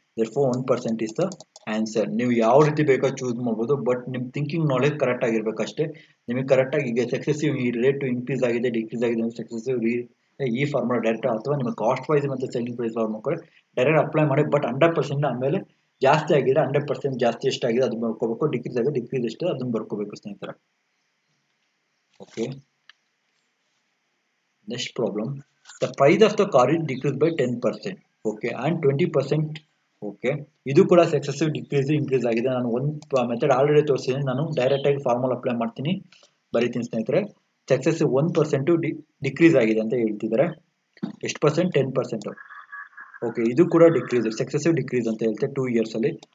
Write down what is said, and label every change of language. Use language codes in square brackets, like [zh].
[en] therefore 1% is the answer. [kn] ನೀವು ಯಾವ ರೀತಿ ಬೇಕಾ ಚೂಸ್ ಮಾಡ್ಬೋದು, ಬಟ್ ನಿಮ್ಮ ಥಿಂಕಿಂಗ್ ನಾಲೆಜ್ ಕರೆಕ್ಟ್ ಆಗಿರ್ಬೇಕು ಅಷ್ಟೇ. ನಿಮಗೆ ಕರೆಕ್ಟಾಗಿ ಈಗ ಸಕ್ಸೆಸಿವ್ ಈ ರೇಟ್ ಇನ್ಕ್ರೀಸ್ ಆಗಿದೆ ಡಿಕ್ರೀಸ್ ಆಗಿದೆ ಅಂದ್ರೆ ಸಕ್ಸೆಸಿವ್ ಈ ಫಾರ್ಮುಲಾ ಡೈರೆಕ್ಟ್, ಅಥವಾ ನಿಮ್ಮ ಕಾಸ್ಟ್ ಪ್ರೈಸ್ ಮತ್ತು ಸೆಲ್ಲಿಂಗ್ ಪ್ರೈಸ್ ಫಾರ್ಮುಲಾ ಕೂಡ ಡೈರೆಕ್ಟ್ ಅಪ್ಲೈ ಮಾಡಿ. ಬಟ್ 100% ಆಮೇಲೆ ಜಾಸ್ತಿ ಆಗಿದೆ, 100% ಜಾಸ್ತಿ ಎಷ್ಟಾಗಿದೆ ಅದನ್ನ ಬರ್ಕೋಬೇಕು, ಡಿಕ್ರೀಸ್ ಆಗಿದೆ ಡಿಕ್ರೀಸ್ ಎಷ್ಟು ಅದನ್ನ ಬರ್ಕೋಬೇಕು ಸ್ನೇಹಿತರೆ. [en] Okay, next problem, the price of the car is decreased by 10%, okay, and 20%. [kn] Okay, ಇದು ಕೂಡ ಸಕ್ಸೆಸಿವ್ ಡಿಕ್ರೀಸ್ ಇನ್ಕ್ರೀಸ್ ಆಗಿದೆ. ನಾನು ಒಂದು ಮೆಥಡ್ ಆಲ್ರೆಡಿ ತೋರಿಸಿದ್ದೀನಿ, ನಾನು ಡೈರೆಕ್ಟ್ ಆಗಿ ಫಾರ್ಮುಲಾ ಅಪ್ಲೈ ಮಾಡ್ತೀನಿ, ಬರೀತೀನಿ ಸ್ನೇಹಿತರೆ. ಸಕ್ಸೆಸಿವ್ 1% ಡಿಕ್ರೀಸ್ ಆಗಿದೆ ಅಂತ ಹೇಳ್ತಿದ್ದಾರೆ. ಎಷ್ಟು ಪರ್ಸೆಂಟ್? 10%. ಓಕೆ, ಇದು ಕೂಡ ಡಿಕ್ರೀಸ್, ಸಕ್ಸೆಸಿವ್ ಡಿಕ್ರೀಸ್ ಅಂತ ಹೇಳ್ತೆ 2 ಇಯರ್ಸ್ ಅಲ್ಲಿ.